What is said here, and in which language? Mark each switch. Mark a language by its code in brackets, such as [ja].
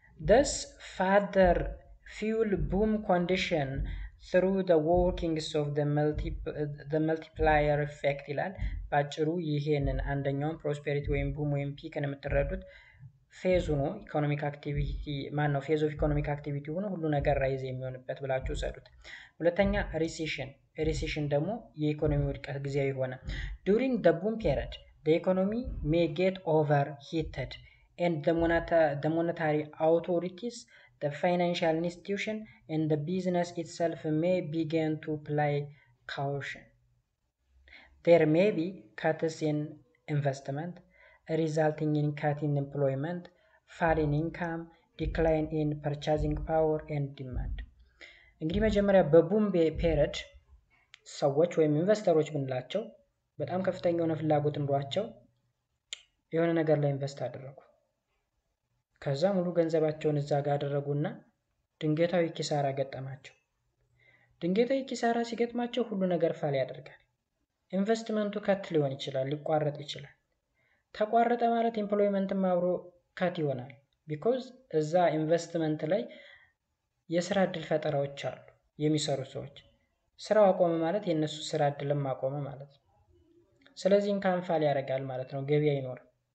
[en] thus further fuel boom condition through the workings of the multiplier effect [am] ይላል። ባጭሩ ይሄንን አንደኛውን ፕሮስፔሪቲ ወይም ቡም ወይም ፒክን የምትረዱት ፌዝ ሆኖ ኢኮኖሚክ አክቲቪቲ ማን ነው? ፌዝ ኦፍ ኢኮኖሚክ አክቲቪቲ ሆኖ ሁሉ ነገር ራይዝ የሚሆንበት ብላችሁ ሰዱት። ሁለተኛ ሪሴሽን። ሪሴሽን ደግሞ የኢኮኖሚ ውድቀት ጊዜያዊ ሆነ። [en] during the boom period the economy may get overheated and the monetary authorities, the financial institution and the business itself may begin to play caution. There may be cuts in investment, resulting in cut in employment, fall in income, decline in purchasing power and demand. [am] እንግዲህ መጀመሪያ በቡም ፔሪድ ሰዎች ወይም ኢንቨስተሮች ብንላቸው በጣም ከፍተኛ የሆነ ፍላጎት ኑሯቸው የሆነ ነገር ላይ ኢንቨስት አደረጉ። ከዛ ሙሉ ገንዘባቸውን እዛ ጋር አደረጉና ድንገታዊ ኪሳራ ገጠማቸው። ድንገታዊ ኪሳራ ሲገጥማቸው ሁሉ ነገር ፋል ያደርጋል። ኢንቨስትመንቱ ከት ሊሆን ይችላል፣ ሊቋረጥ ይችላል። ተቋረጠ ማለት ኤምፕሎይመንትም አብሮ ከት ይሆናል። ቢኮዝ እዛ ኢንቨስትመንት ላይ የስራ እድል ፈጠራዎች አሉ፣ የሚሰሩ ሰዎች። ስራው አቆመ ማለት የነሱ ስራ እድልም አቆመ ማለት ነው። ስለዚህ ኢንካም ፋል ያደርጋል ማለት ነው፣ ገቢ አይኖርም።